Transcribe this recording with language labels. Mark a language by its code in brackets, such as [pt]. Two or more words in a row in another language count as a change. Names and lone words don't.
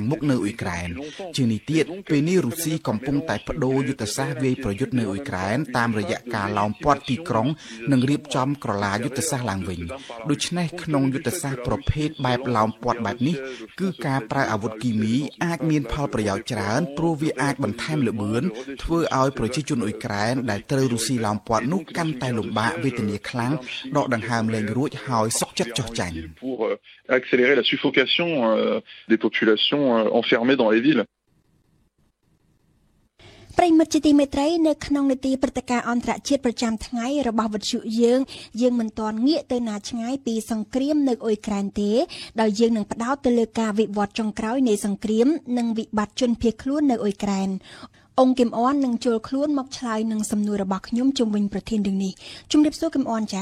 [km] មុខនៅអ៊ុយក្រែនជានេះទៀតពេលនេះរុស្ស៊ីកំពុងតែបដូរយុទ្ធសាស្ត្រវាយប្រយុទ្ធនៅអ៊ុយក្រែនតាមរយៈការឡោមព័ទ្ធទីក្រុងនិងរៀបចំក្រឡាយុទ្ធសាស្ត្រឡើងវិញដូច្នេះក្នុងយុទ្ធសាស្ត្រប្រភេទបែបឡោមព័ទ្ធបែបនេះគឺការប្រើអាវុធគីមីអាចមានផលប្រយោជន៍ច្រើនព្រោះវាអាចបន្ថែមល្បឿនធ្វើឲ្យប្រជាជនអ៊ុយក្រែនដែលត្រូវរុស្ស៊ីឡោមព័ទ្ធនោះកាន់តែលំបាកវេទនាខ្លាំងដកដង្ហើមលែងរួចហើយសុខចិត្តចុះចាញ់ [fr] pour accélérer la suffocation des populations enfermées dans les villes [km] ប្រិមិត្តជាទីមេត្រីនៅក្នុងនីតិព្រឹត្តិការណ៍អន្តរជាតិប្រចាំថ្ងៃរបស់វិទ្យុយើងមិនទាន់ងាកទៅណាឆ្ងាយពីសង្គ្រាមនៅអ៊ុយក្រែនទេដោយយើងនឹងផ្ដោតទៅលើការវិវត្តចុងក្រោយនៃសង្គ្រាមនិងវិបត្តិជនភៀសខ្លួននៅអ៊ុយក្រែនអង្គគឹមអននឹងចូលខ្លួនមកឆ្លើយនឹងសំណួររបស់ខ្ញុំជុំវិញប្រធានរឿងនេះជំរាបសួរគឹមអនចា